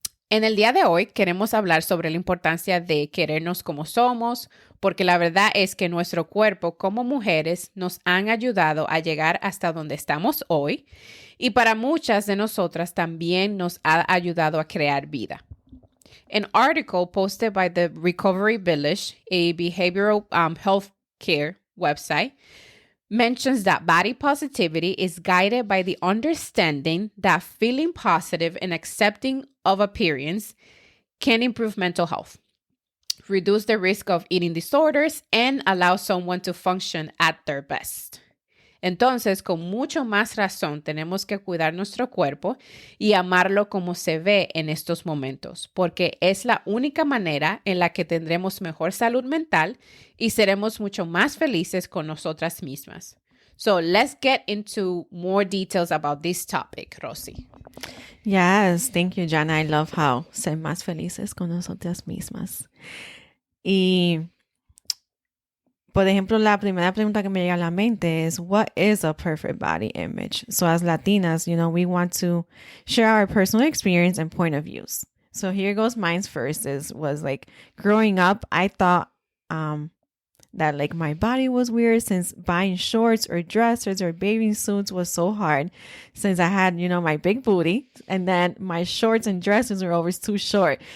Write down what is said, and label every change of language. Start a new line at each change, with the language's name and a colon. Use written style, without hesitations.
Spanish: En el día de hoy queremos hablar sobre la importancia de querernos como somos, porque la verdad es que nuestro cuerpo como mujeres nos han ayudado a llegar hasta donde estamos hoy y para muchas de nosotras también nos ha ayudado a crear vida.
English: An article posted by the Recovery Village, a behavioral health care website, mentions that body positivity is guided by the understanding that feeling positive and accepting of appearance can improve mental health, reduce the risk of eating disorders, and allow someone to function at their best.
Spanish: Entonces, con mucho más razón, tenemos que cuidar nuestro cuerpo y amarlo como se ve en estos momentos, porque es la única manera en la que tendremos mejor salud mental y seremos mucho más felices con nosotras mismas.
English: So, let's get into more details about this topic, Rosy. Yes, thank you, Jana. I love how
Spanish: ser más felices con nosotras mismas. Y por ejemplo, la primera pregunta que me llega a la mente
English: is, what is a perfect body image? So as Latinas, we want to share our personal experience and point of views. So here goes mine first was like growing up, I thought that like my body was weird since buying shorts or dresses or bathing suits was so hard since I had, my big booty and then my shorts and dresses were always too short.